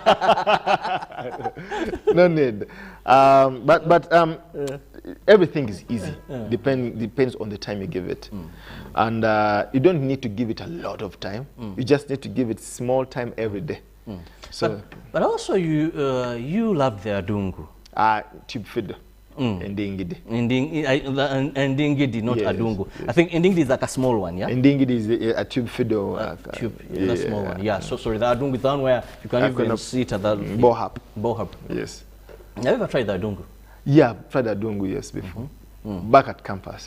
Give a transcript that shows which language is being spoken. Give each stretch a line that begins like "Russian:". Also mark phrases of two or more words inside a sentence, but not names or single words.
English: No need. But everything is easy, depends on the time you give it. And you don't need to give it a lot of time, you just need to give it small time every day. So, but also you love the adungu. Tube fiddle. Ndingidi. Ndingidi, not adungu. Yes. I think Ndingidi is like a small one, yeah? Ndingidi is a tube fiddle. A small one, yeah. So sorry, the adungu is the one where you can even sit at the bohap. Bohap. Yes. Have you ever tried the adungu? Yeah, tried the adungu, yes, before. Back at campus.